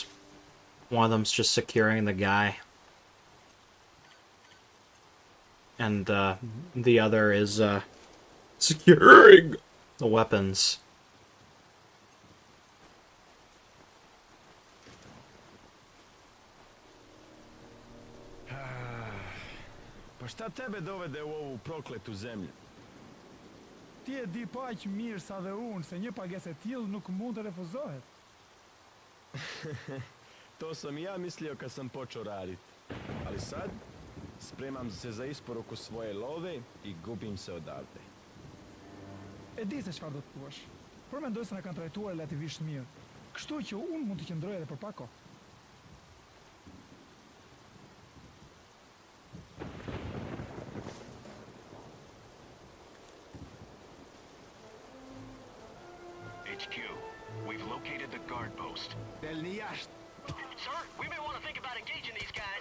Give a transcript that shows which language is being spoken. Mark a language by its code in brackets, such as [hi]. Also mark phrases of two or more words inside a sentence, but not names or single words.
[en] One of them's just securing the guy. And the other is securing the weapons. [hr] Pa šta tebe dovede u ovu prokletu zemlju? [sq] Ti e di paq mirë sa dhe unë se një pagesë e tillë nuk mund të refuzohet. [hr] To sam i ja mislio kad sam počeo radit. Ali sad, spremam se za isporuku svoje love i gubim se odavde. [sq] E di se çfarë do të thuash. Por mendoj se na kanë trajtuar relativisht mirë. Kështu që unë mund të qëndroj edhe për pak kohë. [en] HQ, we've located the guard post. Sir, we may want to think about engaging these guys.